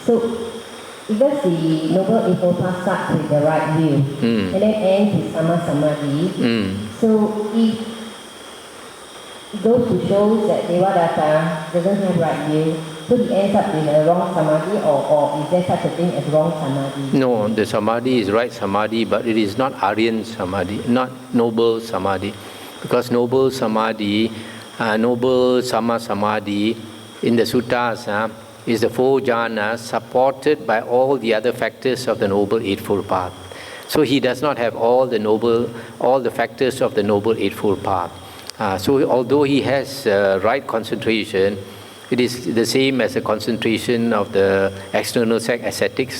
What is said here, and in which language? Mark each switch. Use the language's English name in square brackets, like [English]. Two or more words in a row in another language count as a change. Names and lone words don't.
[English] So because the Noble Eightfold Path starts with the right view and then ends with [Pali] Sama Samadhi, [English] so it goes to show that Devadatta doesn't have right view. So he ends up in a wrong samadhi, or is there such a thing as wrong samadhi? No, the samadhi is right samadhi, but it is not Aryan samadhi, not noble samadhi. Because noble samadhi, noble [Pali] sama samadhi [English] in the suttas is the 4 jhanas supported by all the other factors of the Noble Eightfold Path. So he does not have all the factors of the Noble Eightfold Path. So although he has right concentration, it is the same as the concentration of the external ascetics.